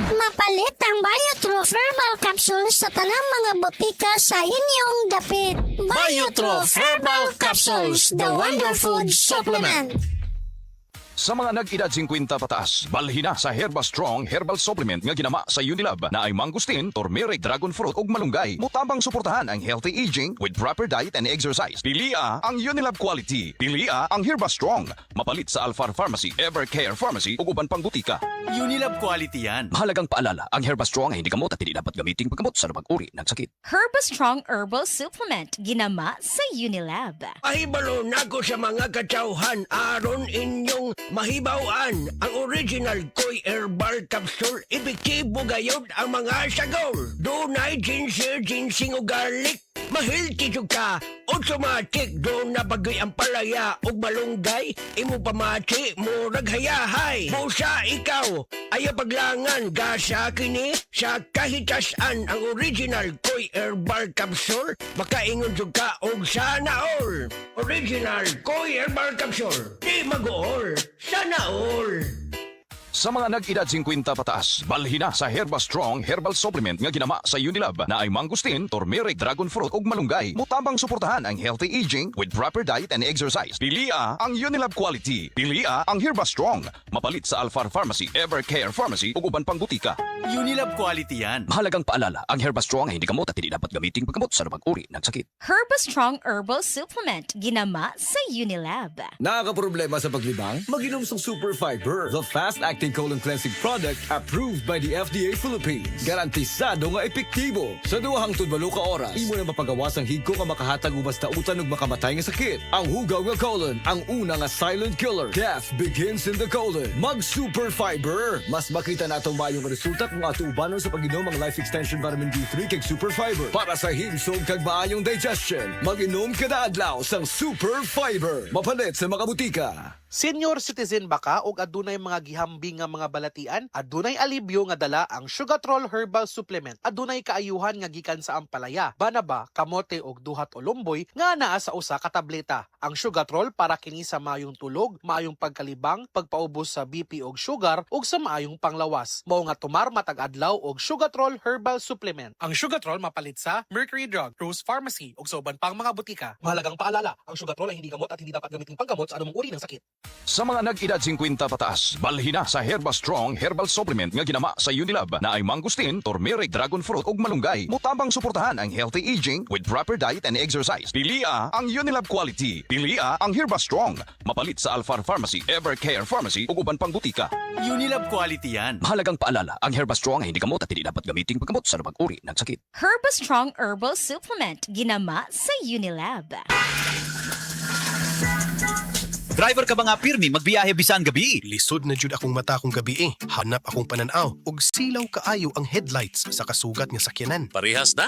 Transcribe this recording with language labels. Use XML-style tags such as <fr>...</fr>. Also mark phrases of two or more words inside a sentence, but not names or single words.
<ceb>Mapalit ang Biotrof Herbal Capsules sa tanang mga botika sa inyong dapit.</ceb> <en>Biotrof Herbal Capsules, the Wonder Food Supplement.</en> <ceb>Sa mga nag-edad 50 pataas, balhin na sa Herbastrong Herbal Supplement nga ginama sa Unilab na ay mangustin, turmeric,</ceb> <en>dragon fruit</en> <ceb>ug malunggay. Mutabang suportahan ang</ceb> <en>healthy aging with proper diet and exercise.</en> <ceb>Pilia ang Unilab quality. Pilia ang Herbastrong. Mapalit sa Alfar Pharmacy, Evercare Pharmacy ug uban pang butika.</ceb> <tl>Unilab quality yan. Mahalagang paalala, ang Herbastrong ay hindi gamot at hindi dapat gamiting paggamot sa anumang uri ng sakit.</tl> <ceb>Herbastrong Herbal Supplement ginama sa Unilab. Mahibalo na ko sa mga katsauhan aron inyong mahibawaan ang original Koy Herbal Capsule. Epektibo gayod ang mga sagol. Dunay ginger, ginseng o garlic. Mahilti jud ka, automatic doon na bagay ang palaya o malunggay. Imo pamati, murag hayahay. Busa ikaw, ayaw paglangan, gasa kini sa kahitasan ang original Koy Herbal Capsule. Makaingon jud ka og</ceb> <tl>sana all.</tl> <ceb>Original Koy Herbal Capsule, di mag-all,</ceb> <tl>sana all.</tl> <ceb>Sa mga nag-edad 50 pataas, balhin na sa Herbastrong Herbal Supplement nga ginama sa Unilab na ay mangustin, turmeric,</ceb> <en>dragon fruit</en> <ceb>ug malunggay. Mutabang suportahan ang</ceb> <en>healthy aging with proper diet and exercise.</en> <ceb>Pilia ang Unilab quality. Pilia ang Herbastrong. Mapalit sa Alfar Pharmacy, Evercare Pharmacy ug uban pang butika.</ceb> <tl>Unilab quality yan. Mahalagang paalala, ang Herbastrong ay hindi gamot at hindi dapat gamiting paggamot sa anumang uri ng sakit.</tl> <ceb>Herbastrong Herbal Supplement ginama sa Unilab.</ceb> <tl>Nakakaproblema sa paglibang? Mag-inom ng</tl> <en>Super Fiber, the fast-acting colon cleansing product approved by the FDA Philippines.</en> <ceb>Garantisado nga epektibo. Sa 2 hangtod 8 ka oras, imo na mapagawas ang higko nga makahatag og basta utan ug makamatay nga sakit. Ang hugaw nga colon, ang una nga silent killer.</ceb> <en>Death begins in the colon.</en> <ceb>Mag Super Fiber. Mas makita natong maayong resulta kung ato ubanon sa pag-inom ang Life Extension Vitamin D3 kag Super Fiber.</ceb> <hil>Para sa himsog kag maayong digestion, mag-inom kada adlaw sang Super Fiber.</hil> <ceb>Mapalit sa mga butika. Senior citizen ba ka o adunay mga gihambing nga mga balatian? Adunay alibyo nga dala ang Sugatrol Herbal Supplement. Adunay kaayuhan nga gikan sa ampalaya, banaba, kamote og duhat o lumboy nga naa sa usa ka tableta. Ang Sugatrol para kini sa maayong tulog, maayong pagkalibang, pagpaubos sa BP og sugar ug sa maayong panglawas. Mao nga tumar matag adlaw og Sugatrol Herbal Supplement. Ang Sugatrol mapalit sa Mercury Drug, Rose Pharmacy ug sa uban pang mga butika.</ceb> <tl>Mahalagang paalala, ang Sugatrol ay hindi gamot at hindi dapat gamitin panggamot sa anumang uri ng sakit.</tl> <ceb>Sa mga nag-edad 50 pataas, balhin na sa Herbastrong Herbal Supplement nga ginama sa Unilab na ay mangustin, turmeric,</ceb> <en>dragon fruit</en> <ceb>ug malunggay. Mutabang suportahan ang</ceb> <en>healthy aging with proper diet and exercise.</en> <ceb>Pilia ang Unilab quality. Pilia ang Herbastrong. Mapalit sa Alfar Pharmacy, Evercare Pharmacy ug uban pang butika.</ceb> <tl>Unilab quality yan. Mahalagang paalala, ang Herbastrong ay hindi gamot at hindi dapat gamiting paggamot sa anumang uri ng sakit.</tl> <ceb>Herbastrong Herbal Supplement ginama sa Unilab. Driver ka ba nga pirmi magbiyahe bisan gabi? Lisod na jud akong mata kong gabi Hanap akong pananaw og silaw kaayo ang headlights sa kasugat nga sakyanan. Parehas na.</ceb>